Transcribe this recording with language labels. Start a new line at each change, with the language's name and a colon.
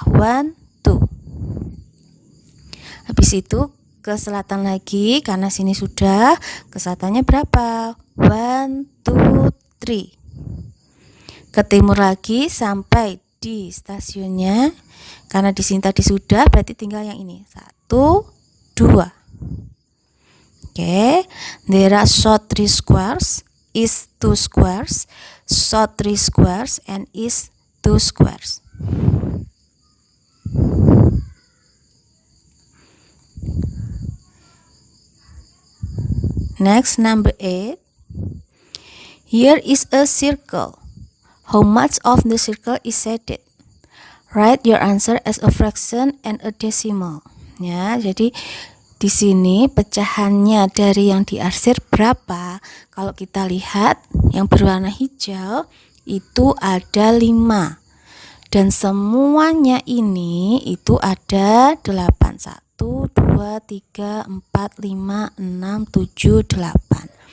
Indonesian: 1, 2. Habis itu ke selatan lagi, karena sini sudah, ke selatannya berapa? 1, 2, 3. Ke timur lagi sampai di stasiunnya, karena di sini tadi sudah, berarti tinggal yang ini. 1, 2. Oke.
English: There are south 3 squares, east 2 squares, south 3 squares, and east 2 squares. Next, number 8. Here is a circle. How much of the circle is shaded? Write your answer as a fraction and a decimal.
Indonesian: Ya, jadi di sini pecahannya dari yang diarsir berapa? Kalau kita lihat yang berwarna hijau itu ada 5. Dan semuanya ini itu ada 8. 1, 2, 3, 4, 5, 6, 7, 8.